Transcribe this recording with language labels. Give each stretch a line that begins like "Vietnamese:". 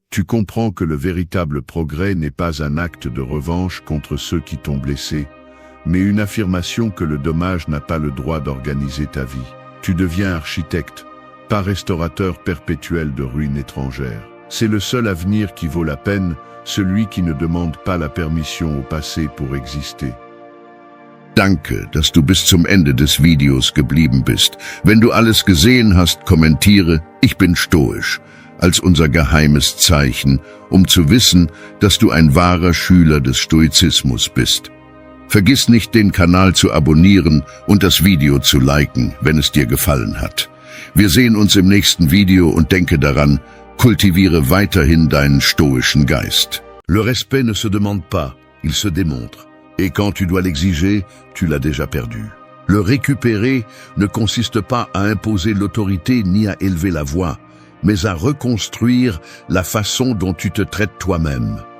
French: Tu comprends que le véritable progrès n'est pas un acte de revanche contre ceux qui t'ont blessé, mais une affirmation que le dommage n'a pas le droit d'organiser ta vie. Tu deviens architecte, pas restaurateur perpétuel de ruines étrangères. C'est le seul avenir qui vaut la peine, celui qui ne demande pas la permission au passé pour exister.
German: Danke, dass du bis zum Ende des Videos geblieben bist. Wenn du alles gesehen hast, kommentiere, ich bin stoisch, als unser geheimes Zeichen, zu wissen, dass du ein wahrer Schüler des Stoizismus bist. Vergiss nicht, den Kanal zu abonnieren und das Video zu liken, wenn es dir gefallen hat. Wir sehen uns im nächsten Video und denke daran, kultiviere weiterhin deinen stoischen Geist.
French: Le respect ne se demande pas, il se démontre. Et quand tu dois l'exiger, tu l'as déjà perdu. Le récupérer ne consiste pas à imposer l'autorité ni à élever la voix, mais à reconstruire la façon dont tu te traites toi-même.